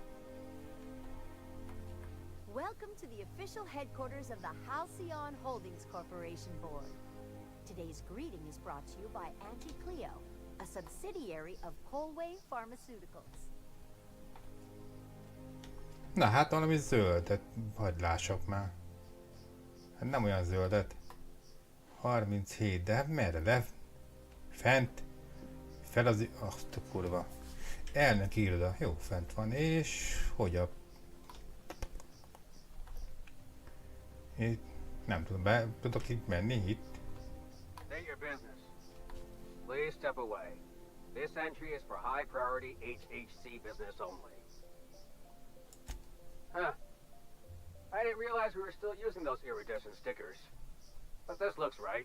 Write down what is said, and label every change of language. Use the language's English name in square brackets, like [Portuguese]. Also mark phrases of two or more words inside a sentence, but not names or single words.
[English] Welcome to the official headquarters of the Halcyon Holdings Corporation Board. Today's greeting is brought to you by Auntie Cleo, a subsidiary of Polway Pharmaceuticals. [Hungarian] Na hát valami zöldet, hagyd lássak már. Hát nem olyan zöldet. 37, de merre le? Fent? Fel az... Azt a kurva. Elnök iroda. Jó, fent van. És... hogy a... Itt... Nem tudom, be tudok itt menni itt? [English] State your business. Please step away. This entry is for high priority HHC business only. Huh. I didn't realize we were still using those iridescent stickers. But this looks right.